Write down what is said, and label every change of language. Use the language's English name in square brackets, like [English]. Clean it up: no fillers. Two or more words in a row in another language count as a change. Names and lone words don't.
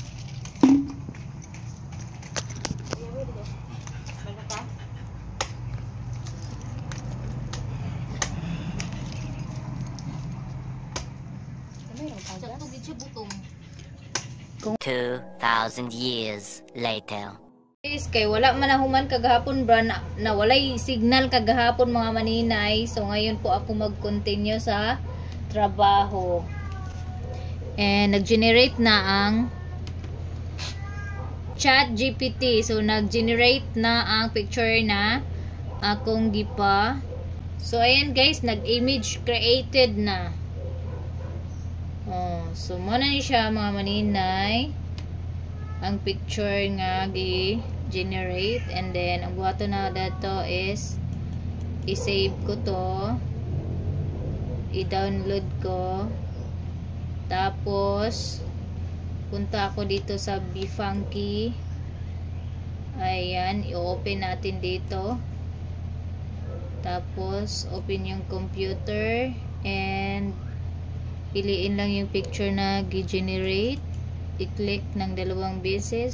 [Hiligaynon] Sakto gid siya butong. [English] 2,000 years later. [Cebuano] Guys, kay wala man nahuman kagahapon bra na walay signal kagahapon mga maninay. [Filipino] So ngayon po ako mag-continue sa trabaho. [Cebuano] And nag-generate na ang ChatGPT. So nag-generate na ang picture na akong gipa. [Filipino] So ayan guys, [Cebuano] nag-image created na. Oh, so muna ni siya mga maninay. ang picture nga gi-generate, and then ang buhaton na dato is i-save ko to, i-download ko, [Filipino] tapos punta ako dito sa Befunky. Ayan, i-open natin dito, tapos open yung computer and piliin lang yung picture na gi-generate, i-click ng 2 beses.